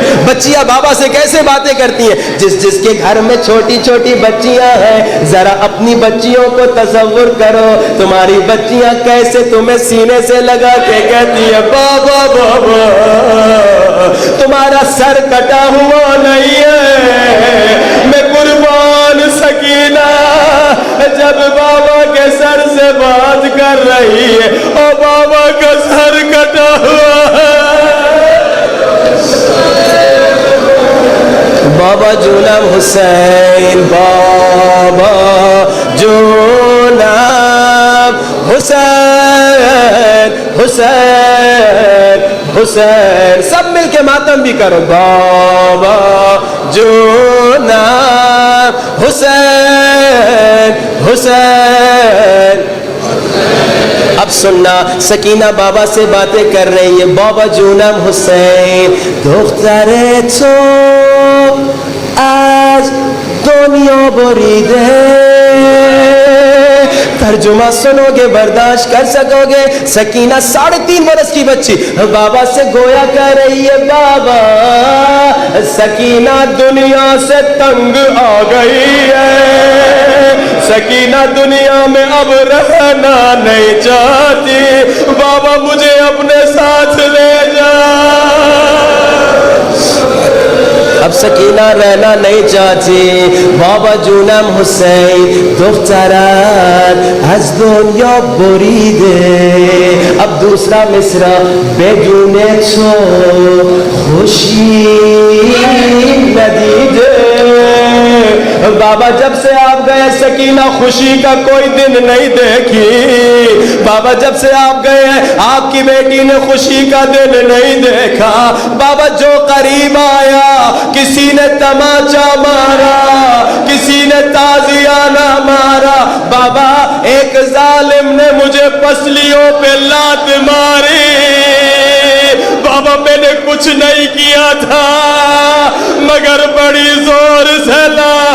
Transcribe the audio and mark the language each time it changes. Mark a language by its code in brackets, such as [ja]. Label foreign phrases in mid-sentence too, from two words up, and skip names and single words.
[ur] بچیاں بابا سے کیسے باتیں کرتی ہیں؟ جس کے گھر میں چھوٹی چھوٹی بچیاں ہیں، ذرا اپنی بچیوں کو تصور کرو، تمہاری بچیاں کیسے تمہیں سینے سے لگا کے کہتی ہیں بابا بابا، تمہارا سر کٹا ہوا نہیں ہے، میں قربان سکینہ جب بابا کے سر سے بات کر رہی ہے اور بابا کا سر کٹا ہوا ہے۔ [fa] بابا جونم حسین، بابا جونم حسین، حسین حسین، [ur] سب مل کے ماتم بھی کرو، [fa] بابا جونم حسین، حسین۔ [ur] اب سننا، سکینہ بابا سے باتیں کر رہی ہے، [fa] بابا جونم حسین دختر تو آج دنیا بریده، [ur] ترجمہ سنو گے برداشت کر سکو گے۔ سکینہ 3.5 برس کی بچی بابا سے گویا کر رہی ہے، بابا سکینہ دنیا سے تنگ آ گئی ہے، سکینہ دنیا میں اب رہنا نہیں چاہتی، بابا مجھے اپنے ساتھ لے جا۔ اب سکینہ رہنا نہیں چاہتی، [fa] بابا جونم حسین دخترت از دنیا بریده۔ [ur] اب دوسرا مصرع، [fa] بدون تو خوشی ندیده۔ [ur] بابا جب سے آپ گئے سکینہ خوشی کا کوئی دن نہیں دیکھی، بابا جب سے آپ گئے ہیں آپ کی بیٹی نے خوشی کا دن نہیں دیکھا، بابا جو قریب آیا کسی نے تماچا مارا، کسی نے تازیانہ مارا، بابا ایک ظالم نے مجھے پسلیوں پہ لات ماری، بابا میں نے کچھ نہیں کیا تھا مگر بڑی زور سے لا۔